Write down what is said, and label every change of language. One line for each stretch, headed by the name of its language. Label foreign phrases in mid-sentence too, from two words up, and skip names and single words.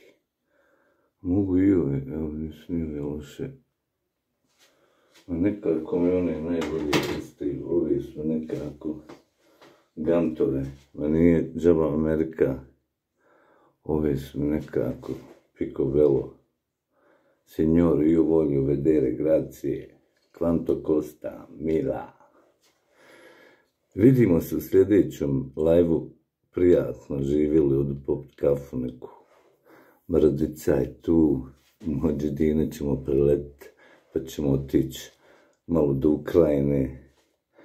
Bosnian: Mogu i ove, evo nisu ni ove loše. A nekako mi one najbolje pristaju, ove su nekako gantove, ma nije džaba Amerika. Ove su nekako picobello.
Italian: Signor, io voglio vedere, grazie. Quanto costa? Mila.
Bosnian: Vidimo se u sljedećem live-u. Prijatno živjeli, odu popit kafu neku. Mrdica je tu. Mođedine ćemo preletiti. Pa ćemo otići malo do Ukrajine.